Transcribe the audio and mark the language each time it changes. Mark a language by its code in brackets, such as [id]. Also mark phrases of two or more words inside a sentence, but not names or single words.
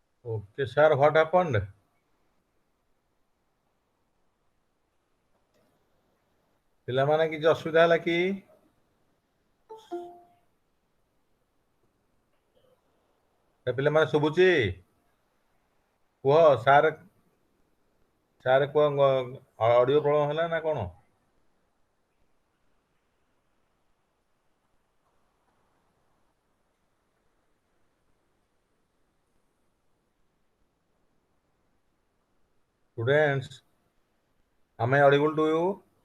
[en] Okay, sir, what happened? [or] ପିଲାମାନେ କିଛି ଅସୁବିଧା ହେଲା କି? ପିଲାମାନେ ଶୁଭୁଛି? କୁହ ସାର୍, ସାର୍ କୁହ, ଅଡିଓ ପ୍ରୋବ୍ଲେମ ହେଲା ନା କଣ? [en] Students, am I audible to you?